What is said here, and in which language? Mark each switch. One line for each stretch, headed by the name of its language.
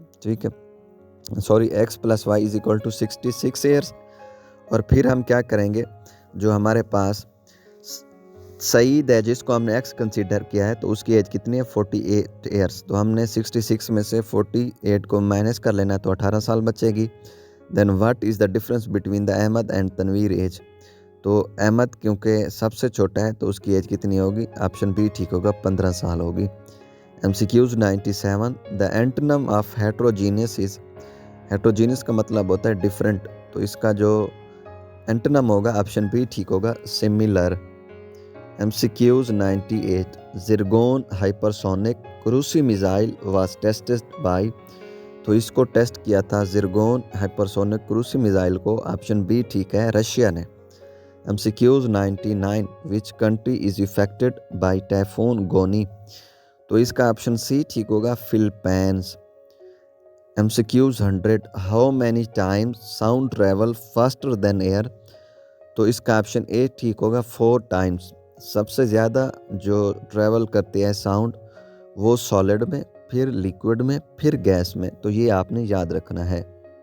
Urdu: ٹھیک ہے, x + y = 66 years. اور پھر ہم کیا کریں گے, جو ہمارے پاس سعید ہے جس کو ہم نے x کنسیڈر کیا ہے تو اس کی ایج کتنی ہے 48 ایئرس. تو ہم نے 66 میں سے 48 کو مائنس کر لینا تو 18 سال بچے گی.
English: Then what is the difference between the Ahmad and Tanveer age.
Urdu: تو احمد کیونکہ سب سے چھوٹا ہے تو اس کی ایج کتنی ہوگی. آپشن بی ٹھیک ہوگا 15 سال ہوگی. MCQs 97.
English: The antonym of heterogeneous is.
Urdu: Heterogeneous کا مطلب ہوتا ہے ڈفرینٹ, تو اس کا جو اینٹونیم ہوگا آپشن بی ٹھیک ہوگا similar.
English: MCQs 98. Zircon hypersonic cruise missile was tested by.
Urdu: تو اس کو ٹیسٹ کیا تھا زرگون ہائپرسونک کروسی میزائل کو. آپشن بی ٹھیک ہے رشیا نے. MCQs 99.
English: Which country is affected by typhoon Goni.
Urdu: تو اس کا آپشن سی ٹھیک ہوگا Philippines.
English: MCQs 100. How many times sound travel faster than air.
Urdu: تو اس کا آپشن اے ٹھیک ہوگا 4 ٹائمز. سب سے زیادہ جو ٹریول کرتی ہے ساؤنڈ وہ سالڈ میں, پھر لیکوڈ میں, پھر گیس میں. تو یہ آپ نے یاد رکھنا ہے.